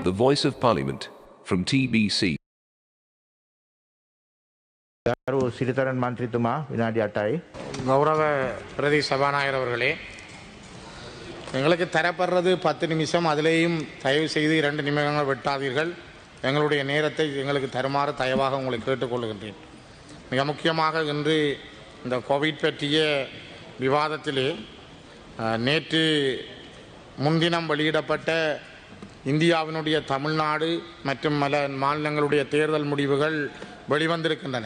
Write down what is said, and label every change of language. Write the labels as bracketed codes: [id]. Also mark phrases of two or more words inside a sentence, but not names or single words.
[en] Voice of Parliament, from TBC. [si] ගරු සිරිතරන් මන්ත්‍රීතුමා විනාඩි 8යි. [ta] கௌரவ பிரதி சபாநாயகர் அவர்களே, எங்களுக்கு தரப்படுறது 10 நிமிஷம். அதிலேயும் தயவு செய்து 2 நிமிடங்கள் வெட்டாதீர்கள். எங்களுடைய நேரத்தை எங்களுக்கு தருமாறு தயவாக உங்களை கேட்டுக்கொள்கின்றேன். மிக முக்கியமாக இன்று இந்த கோவிட் பற்றிய விவாதத்திலே நேற்று முன்தினம் வெளியிடப்பட்ட இந்தியாவினுடைய தமிழ்நாடு மற்றும் பல மாநிலங்களுடைய தேர்தல் முடிவுகள் வெளிவந்திருக்கின்றன.